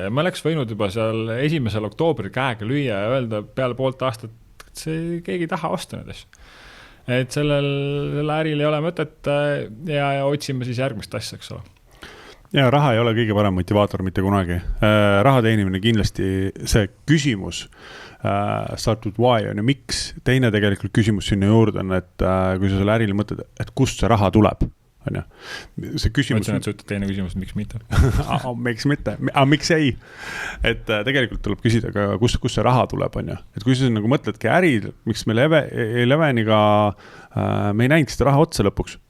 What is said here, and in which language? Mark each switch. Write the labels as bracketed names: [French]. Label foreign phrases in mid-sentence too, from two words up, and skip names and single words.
[Estonian] Ja me oleks võinud juba seal 1. oktoobril käega lüüa ja öelda peale poolt aastat, et see keegi ei taha osta need asju. Et selle äril ei ole mõtet ja otsime siis järgmist asja, eks ole. Ja raha ei ole kõige parem motivaator mitte kunagi. Raha teenimine kindlasti see küsimus [English] start with why [Estonian] on ja miks. Teine tegelikult küsimus sinna juurde on, et kui sa selle äril mõtled, et kust see raha tuleb, on ju. See küsimus... Ma ütlen, et sa ütled teine küsimus, miks mitte? Miks mitte? Miks ei? Et tegelikult tuleb küsida ka, kust see raha tuleb, on ju. Et kui sa nagu mõtledki äri, miks me Leveniga me ei näinud seda raha otsa lõpuks.